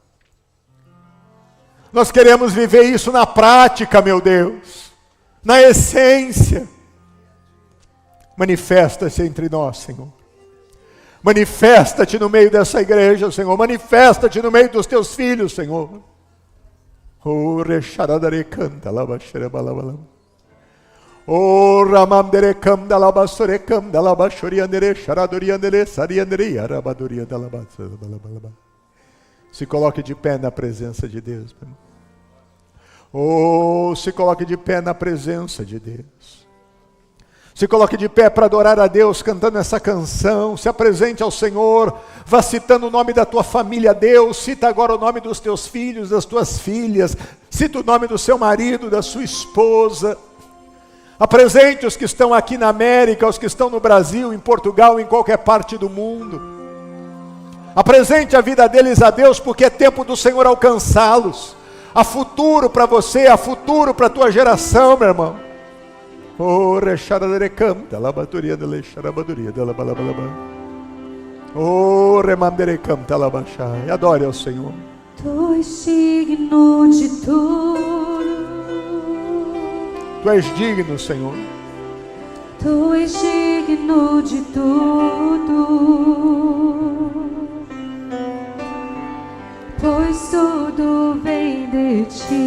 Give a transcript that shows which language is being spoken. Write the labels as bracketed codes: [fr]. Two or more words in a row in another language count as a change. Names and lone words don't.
[pt] Nós queremos viver isso na prática, meu Deus, na essência. Manifesta-se entre nós, Senhor. Manifesta-te no meio dessa igreja, Senhor. Manifesta-te no meio dos teus filhos, Senhor. Oh, recharabadare canta labaxerebalabala. Oh, ramamdere canta labasore canta labaxoriandere charadoriandere sariandere arabadorianda labaxerebalabala. Se coloque de pé na presença de Deus, meu irmão. Oh, se coloque de pé na presença de Deus. Se coloque de pé para adorar a Deus cantando essa canção. Se apresente ao Senhor, vá citando o nome da tua família, Deus. Cita agora o nome dos teus filhos, das tuas filhas. Cita o nome do seu marido, da sua esposa. Apresente os que estão aqui na América, os que estão no Brasil, em Portugal, em qualquer parte do mundo. Apresente a vida deles a Deus, porque é tempo do Senhor alcançá-los. Há futuro para você, há futuro para a tua geração, meu irmão. Oh, recharadarecamta, labatoria de leixarabadoria, de labalabalaba. Oh, remamderecamta, labachai. Adore ao Senhor. Tu és digno de tudo. Tu és digno, Senhor. Tu és digno de tudo. Pois tudo vem de ti.